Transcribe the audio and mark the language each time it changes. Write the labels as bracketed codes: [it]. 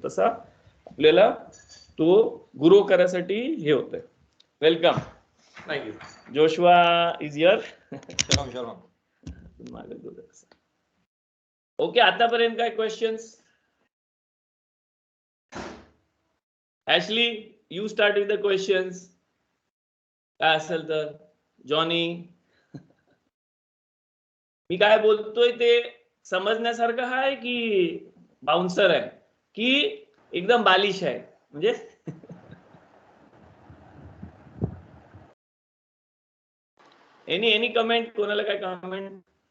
[mr] तसा आपल्याला तो ग्रो करायसाठी हे होतंय. [en] Welcome. Thank you. Joshua is here. [he] शलोम. [mr] Okay, आतापर्यंत काय questions? [en] Ashley, you start with the questions. [mr] काय असेल तर. जॉनी, मी काय बोलतोय ते समजण्यासारखं आहे की बाउन्सर आहे की एकदम बालिश आहे? म्हणजे [en] any comment, [mr] कोणाला काय कमेंट?